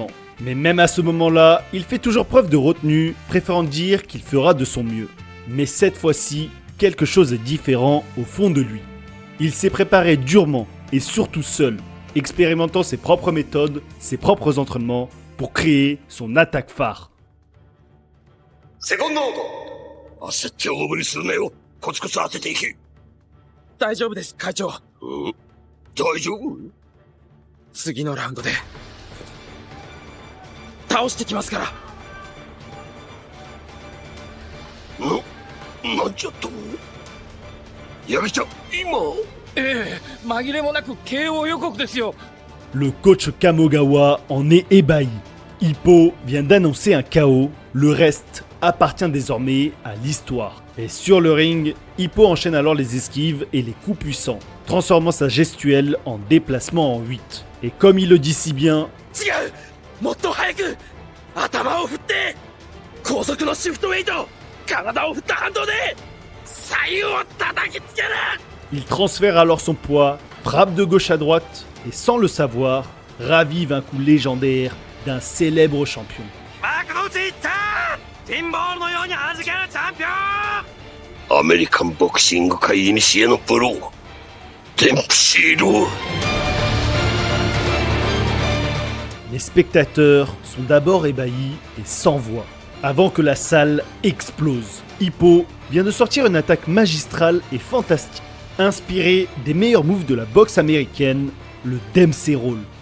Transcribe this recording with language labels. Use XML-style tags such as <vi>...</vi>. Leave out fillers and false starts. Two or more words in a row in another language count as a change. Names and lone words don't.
<fr>Mais même à ce moment-là, il fait toujours preuve de retenue, préférant dire qu'il fera de son mieux. Mais cette fois-ci, quelque chose est différent au fond de lui. Il s'est préparé durement et surtout seul, expérimentant ses propres méthodes, ses propres entraînements pour créer son attaque phare.</fr> <ja>セコンドアウト。焦って大振りするなよ。コツコツ当てていけ。大丈夫です会長。大丈夫？次のラウンドで倒してきますから。なんじゃと？ 矢部ちゃん、今。ええ、紛れもなく KO 予告ですよ。</ja> <fr>Le coach Kamogawa en est ébahi. Hippo vient d'annoncer un KO, le reste appartient désormais à l'histoire. Et sur le ring, Hippo enchaîne alors les esquives et les coups puissants, transformant sa gestuelle en déplacement en 8. Et comme il le dit si bien,</fr> <ja>違う、もっと早く頭を振って高速のシフトウェイト、体を振った反動で左右を叩きつける。</ja> <fr>il transfère alors son poids, frappe de gauche à droite et sans le savoir, ravive un coup légendaire d'un célèbre champion.</fr> <ja>幕の内いったピンボールのように弾けるチャンピオン。アメリカンボクシング界古のプロ、デンプシール。</ja> <fr>Les spectateurs sont d'abord ébahis et sans voix, avant que la salle explose. Hippo vient de sortir une attaque magistrale et fantastique, inspirée des meilleurs moves de la boxe américaine, le Dempsey Roll.</fr>